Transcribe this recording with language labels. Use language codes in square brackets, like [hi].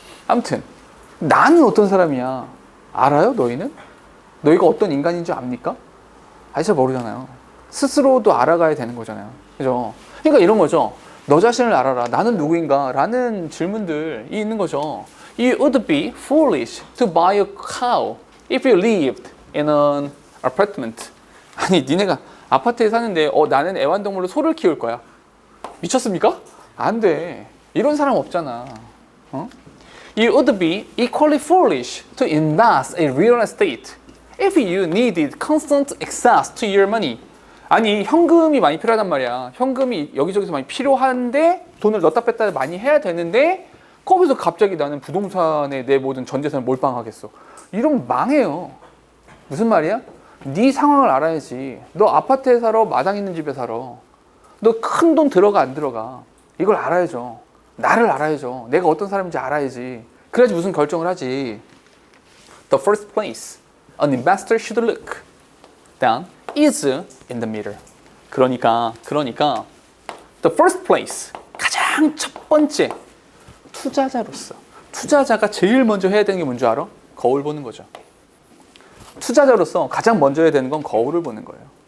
[ko] 아무튼 나는 어떤 사람이야 알아요? 너희는? 너희가 어떤 인간인지 압니까? 잘 모르잖아요. 스스로도 알아가야 되는 거잖아요. 그죠? 그러니까 이런 거죠. 너 자신을 알아라. 나는 누구인가? 라는 질문들이 있는 거죠. [en] You would be foolish to buy a cow if you lived in an apartment. [ko] 아니, 니네가 아파트에 사는데 나는 애완동물로 소를 키울 거야. 미쳤습니까? 안 돼. 이런 사람 없잖아. [en] You would be equally foolish to invest in real estate if you needed constant access to your money. [ko] 아니, 현금이 많이 필요하단 말이야. 현금이 여기저기서 많이 필요한데 돈을 넣었다 뺐다 많이 해야 되는데 거기서 갑자기 나는 부동산에 내 모든 전 재산을 몰빵하겠어. 이러면 망해요. 무슨 말이야? 네 상황을 알아야지. 너 아파트에 살아? 마당 있는 집에 살아? 너 큰 돈 들어가 안 들어가? 이걸 알아야죠. 나를 알아야죠. 내가 어떤 사람인지 알아야지. 그래야지 무슨 결정을 하지. [en] The first place an investor should look down is in the mirror. [ko] 그러니까 [en] the first place, [ko] 가장 첫 번째 투자자로서, 투자자가 제일 먼저 해야 되는 게 뭔지 알아? 거울 보는 거죠. 투자자로서 가장 먼저 해야 되는 건 거울을 보는 거예요.